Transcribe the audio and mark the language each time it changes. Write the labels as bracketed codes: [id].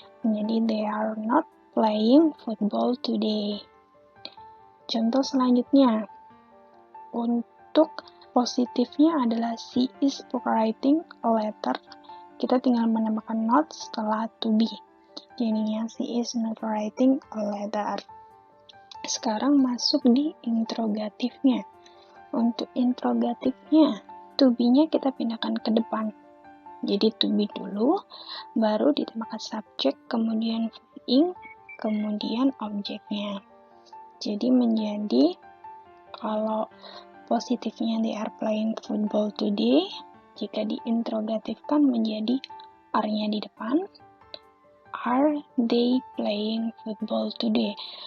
[id] Menjadi [en] they are not playing football today. [id] Contoh selanjutnya. Untuk positifnya adalah [en] she is writing a letter. [id] Kita tinggal menambahkan not setelah to be. Jadinya [en] she is not writing a letter. [id] Sekarang masuk di interrogatifnya. Untuk interrogatifnya, to be-nya kita pindahkan ke depan. Jadi to be dulu, baru ditambahkan subject, kemudian verb in, kemudian objeknya. Jadi menjadi, kalau positifnya [en] they are playing football today, [id] jika diinterogatifkan menjadi are-nya di depan, [en] are they playing football today?